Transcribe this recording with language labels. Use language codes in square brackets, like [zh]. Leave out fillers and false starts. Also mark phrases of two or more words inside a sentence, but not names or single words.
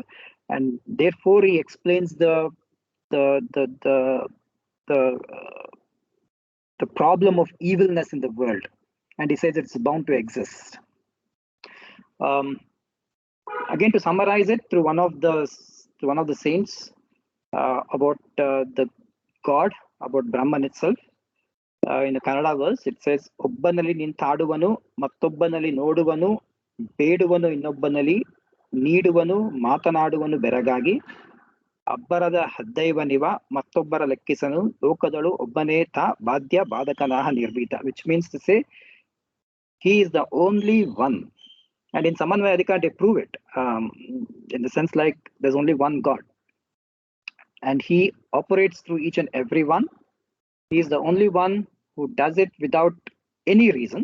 [en] And therefore, he explains the the the the the, the problem of evilness in the world, and he says it's bound to exist. Again, to summarize it through one of the saints about the God, about Brahman itself. In the Kannada verse, it says, [kn] "ಒಬ್ಬನಲಿ ನಿಂತಾಡುವನು, ಮತ್ತೊಬ್ಬನಲಿ ನೋಡುವನು, ಬೇಡುವನು ಇನ್ನೊಬ್ಬನಲ್ಲಿ, ನೀಡುವನು ಮಾತನಾಡುವನು ಬೆರಗಾಗಿ, ಅಬ್ಬರದ ಹದ್ದೈವನಿವ ಮತ್ತೊಬ್ಬರ ಲೆಕ್ಕಿಸನು, ಲೋಕದಳು ಒಬ್ಬನೇ ತಾ ಬಾಧ್ಯ ಬಾಧಕನಾಹ ನಿರ್ಭೀತ," [en] which means to say, he is the only one. And in Samanvayadika, they prove it in the sense like there's only one God. And he operates through each and every one. He is the only one who does it without any reason.